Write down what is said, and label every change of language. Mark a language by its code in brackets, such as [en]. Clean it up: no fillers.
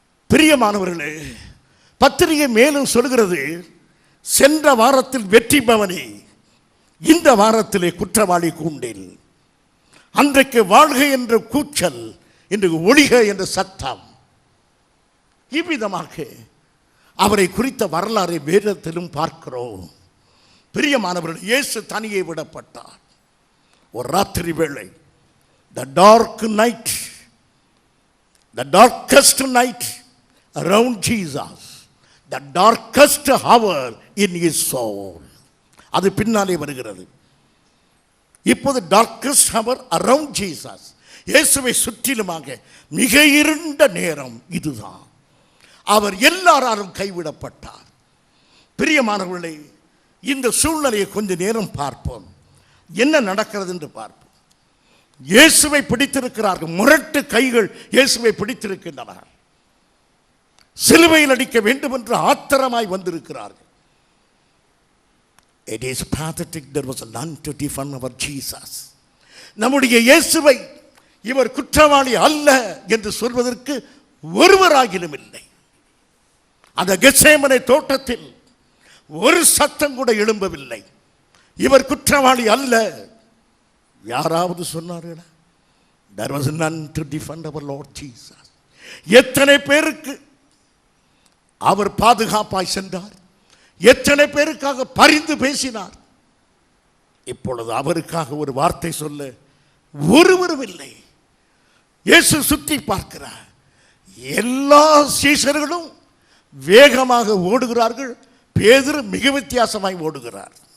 [ta] பிரியமானவர்களே, பத்திரிகை மேலும் சொல்கிறது, சென்ற வாரத்தில் வெற்றி பவனி, இந்த வாரத்திலே குற்றவாளி கூண்டில். அன்றைக்கு வாழ்க என்ற கூச்சல், இன்றைக்கு ஒழிக என்ற சத்தம். இவ்விதமாக அவரை குறித்த வரலாறை வேதத்திலும் பார்க்கிறோம். பிரியமானவர்கள், இயேசு தனியே விடப்பட்டார். ஒரு ராத்திரி வேளை, [en] the dark night, the darkest night around Jesus, the darkest hour in his soul. [ta] அது பின்னாலே வருகிறது. இப்போது [en] darkest hour around Jesus, [ta] இயேசுவை சுற்றிலுமாக மிக இருண்ட நேரம் இதுதான். அவர் எல்லாராலும் கைவிடப்பட்டார். பிரியமானவர்களே, இந்த சூழ்நிலையை கொஞ்ச நேரம் பார்ப்போம். என்ன நடக்கிறது என்று பார்ப்போம். இயேசுவை பிடித்திருக்கிறார்கள், முரட்டு கைகள் இயேசுவை பிடித்திருக்கின்றன. சிலுவையில் அடிக்க வேண்டும் என்று ஆத்திரமாய் வந்திருக்கிறார்கள். [en] It is pathetic, there was none to defend our Jesus. [ta] நம்முடைய இயேசுவை இவர் குற்றவாளி அல்ல என்று சொல்வதற்கு ஒருவராகிலும் இல்லை. அந்த கெத்சேமனே தோட்டத்தில் ஒரு சத்தம் கூட எழும்பவில்லை. இவர் குற்றவாளி அல்ல, யாராவது சொன்னார்களா? [en] There was none to defend our Lord Jesus. [ta] எத்தனை பேருக்கு அவர் பாதுகாப்பாய் சென்றார், எத்தனை பேருக்காக பரிந்து பேசினார். இப்பொழுது அவருக்காக ஒரு வார்த்தை சொல்ல ஒருவரும் இல்லை. இயேசு சுற்றி பார்க்கிறார். எல்லா சீஷர்களும் வேகமாக ஓடுகிறார்கள், பேதுரு மிக வித்தியாசமாய் ஓடுகிறார்.